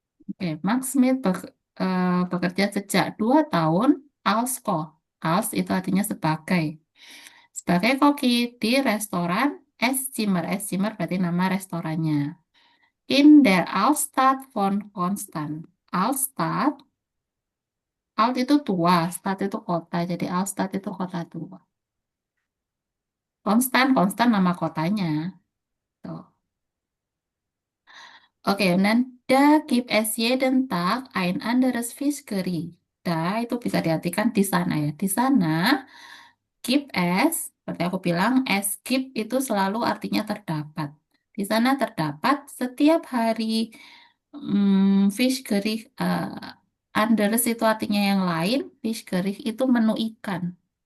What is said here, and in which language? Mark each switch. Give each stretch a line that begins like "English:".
Indonesian: Oke, Max Smith bekerja sejak 2 tahun
German: als Koch.
Indonesian: Als itu artinya sebagai. Sebagai koki di restoran Esszimmer. Esszimmer berarti nama restorannya.
German: In der Altstadt von Konstanz.
Indonesian: Altstadt, Alt itu tua, Stadt itu kota. Jadi Altstadt itu kota tua. Konstan nama kotanya. Tuh.
German: Oke, dan da gibt es jeden Tag ein anderes Fischgericht.
Indonesian: Da itu bisa diartikan di sana ya. Di sana, keep as, seperti aku bilang, as keep itu selalu artinya terdapat. Di sana terdapat setiap hari Fischgericht, anderes itu artinya yang lain, Fischgericht itu menu ikan.